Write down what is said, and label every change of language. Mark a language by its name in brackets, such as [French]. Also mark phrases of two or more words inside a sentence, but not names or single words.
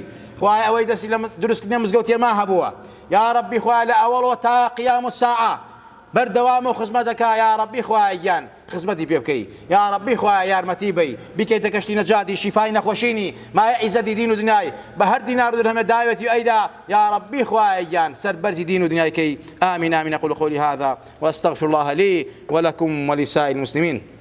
[Central Kurdish] خوایە ئەوەی دەستی لە دروستکردنی مزگەوت ما هەبووە. [Arabic] یا ربی [Central Kurdish] خوایە لە ئەوەڵەوە تا [Arabic] قیام الساعە [Central Kurdish] بەردەوام و خزمەتەکە. [Arabic] یا ربی [Central Kurdish] خوایە گیان خزمەتی پێ بکەی. [Arabic] یا ربی [Central Kurdish] خوایە یارمەتی بەی، بیکەیتە کەشتی نەجاتی، شیفای نەخۆشینی، مایە عیزەتی دین و دنیای، بە هەر دینار و درهەمە داوێتی ئەیدا. [Arabic] یا ربی [Central Kurdish] خوایە گیان سەربەرزی دین و دنیای کەی. [Arabic] آمین آمین. أقول قولي هذا وأستغفر الله لي ولكم ولسائر المسلمين.